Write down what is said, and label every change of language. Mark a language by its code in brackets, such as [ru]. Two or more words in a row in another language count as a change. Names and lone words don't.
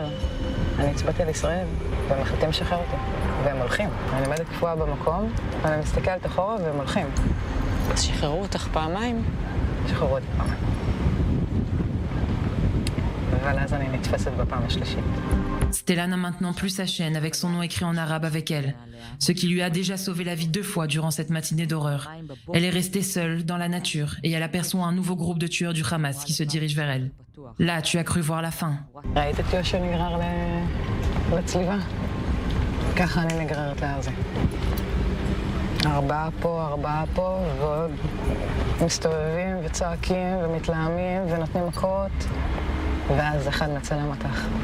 [he] אני הצבעתי על ישראל, והם מחליטים לשחרר אותי. והם הולכים. אני עומדת קפואה במקום, ואני מסתכלת אחורה, והם הולכים. אז שחררו אותך פעמיים? שחררו אותי פעמיים. אבל אז אני נתפסת בפעם השלישית. [fr] Stella n'a maintenant plus sa chaîne avec son nom écrit en arabe avec elle, ce qui lui a déjà sauvé la vie 2 fois durant cette matinée d'horreur. Elle est restée seule dans la nature et elle aperçoit un nouveau groupe de tueurs du Hamas qui se dirige vers elle. Là, tu as cru voir la fin. [he] ראית את יהושע נגרר לצליבה? ככה אני נגררת לעזה. 4 פה, ועוד מסתובבים וצועקים ומתלהמים ונותנים מכות, ואז אחד מצלם אותך.